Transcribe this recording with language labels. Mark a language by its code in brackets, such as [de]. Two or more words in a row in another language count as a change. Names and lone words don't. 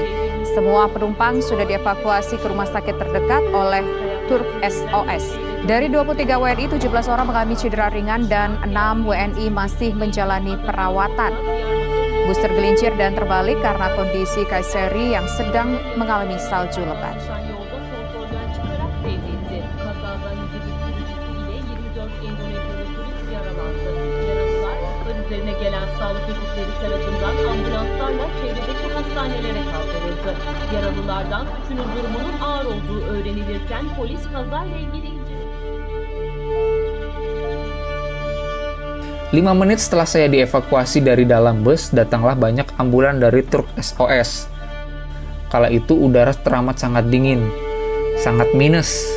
[id] Semua penumpang sudah dievakuasi ke rumah sakit terdekat oleh Turk SOS. Dari 23 WNI, 17 orang mengalami cedera ringan dan 6 WNI masih menjalani perawatan. Bus tergelincir dan terbalik karena kondisi Kayseri yang sedang mengalami salju lebat. [tr] Üzerine gelen sağlık ekipleri tarafından ambulanslarla çevredeki hastanelere kaldırıldı. Yaralılardan 3'ünün durumunun ağır olduğu öğrenilirken polis kazayla ilgili [id] 5 menit setelah saya dievakuasi dari dalam bus, datanglah banyak ambulan dari Turk SOS. Kala itu udara teramat sangat dingin, sangat minus.